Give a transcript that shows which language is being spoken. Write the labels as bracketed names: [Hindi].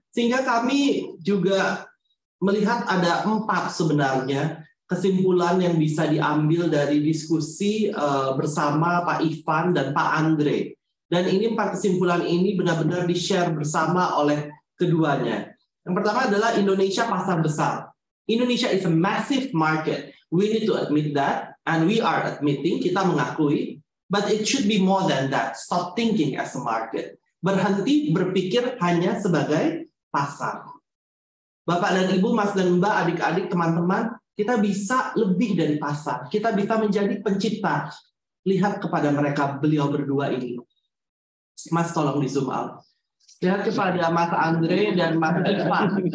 [Indonesian] Sehingga kami juga melihat ada 4 sebenarnya kesimpulan yang bisa diambil dari diskusi bersama Pak Ivan dan Pak Andre. Dan ini 4 kesimpulan ini benar-benar di-share bersama oleh keduanya. Yang pertama adalah Indonesia pasar besar. [English] Indonesia is a massive market. We need to admit that, and we are admitting, [Indonesian] kita mengakui, [English] but it should be more than that. Stop thinking as a market. [Indonesian] Berhenti berpikir hanya sebagai pasar. Bapak dan Ibu, Mas dan Mbak, adik-adik, teman-teman, kita bisa lebih dari pasar. Kita bisa menjadi pencipta. Lihat kepada mereka, beliau berdua ini. Mas, tolong di zoom out. Lihat kepada Mas Andre dan Mas Ivan.